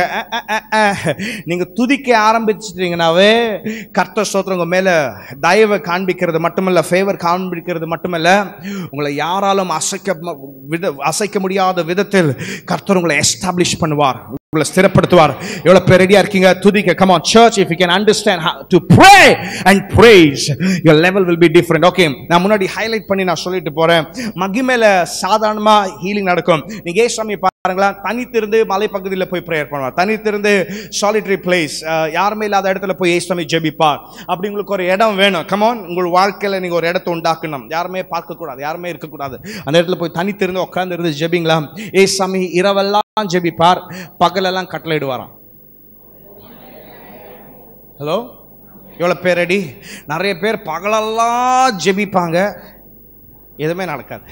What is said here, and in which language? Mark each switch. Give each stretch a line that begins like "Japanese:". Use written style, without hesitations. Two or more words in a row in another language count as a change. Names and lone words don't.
Tamil: நீங்க துதிக்க ஆரம்பிச்சிட்டீங்கன்னாவே கர்த்தர் ஸ்தோத்திரம் உங்க மேல தயவை காண்பிக்கிறது மட்டுமல்ல, ஃபேவர் காண்பிக்கிறது மட்டுமல்ல, உங்களை யாராலும் அசைக்க முடியாத விதத்தில் கர்த்தர் உங்களை எஸ்டாப்ளிஷ் பண்ணுவார், உங்களை ஸ்திரப்படுத்துவார். எவ்வளவு பேர் ரெடியா இருக்கீங்க துதிக்க?
English: Come on church, if you can understand how to pray and praise, your level will be different.
Tamil: Okay, நான் முன்னாடி ஹைலைட் பண்ணி நான் சொல்லிட்டு போறேன். மகிமையில சாதாரணமா ஹீலிங் நடக்கும். நீங்க ஏசாமி பாருங்களா, தனித்திருந்து மலை பகுதியில் போய் பிரேயர் பண்ணுவார், தனித்திருந்து
English: solitary place,
Tamil: யாருமே இல்லாத இடத்துல போய் ஏசாமி ஜெபிப்பார். அப்படி உங்களுக்கு ஒரு இடம் வேணும்.
English: Come on,
Tamil: உங்கள் வாழ்க்கையில நீங்க ஒரு இடத்தை உண்டாக்கணும். யாருமே பார்க்க கூடாது, யாருமே இருக்கக்கூடாது. அந்த இடத்துல போய் தனித்திருந்து உட்கார்ந்து இருந்து ஜெபிங்களா. ஏசாமி இரவெல்லாம் ஜெபிப்பார், பகலெல்லாம் கட்டளையிடுவாராம். ஹலோ, எவ்வளவு பேர் ரெடி? நிறைய பேர் பகலெல்லாம் ஜெபிப்பாங்க, எதுவுமே நடக்காது.